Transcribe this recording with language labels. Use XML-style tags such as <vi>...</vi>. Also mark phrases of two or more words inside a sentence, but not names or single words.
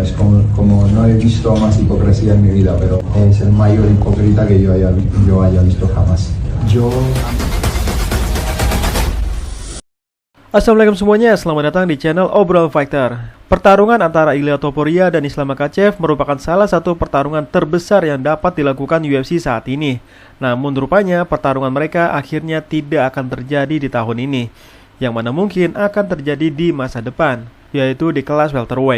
<es>es como no he visto más hipocresía en mi vida, pero es el mayor hipócrita que yo haya visto jamás.</es> <id>Assalamualaikum semuanya, selamat datang di channel Obrolan Fighter. Pertarungan antara Ilia Topuria dan Islam Makhachev merupakan salah satu pertarungan terbesar yang dapat dilakukan UFC saat ini. Namun rupanya pertarungan mereka akhirnya tidak akan terjadi di tahun ini, yang mana mungkin akan terjadi di masa depan, yaitu di kelas welterweight.</id>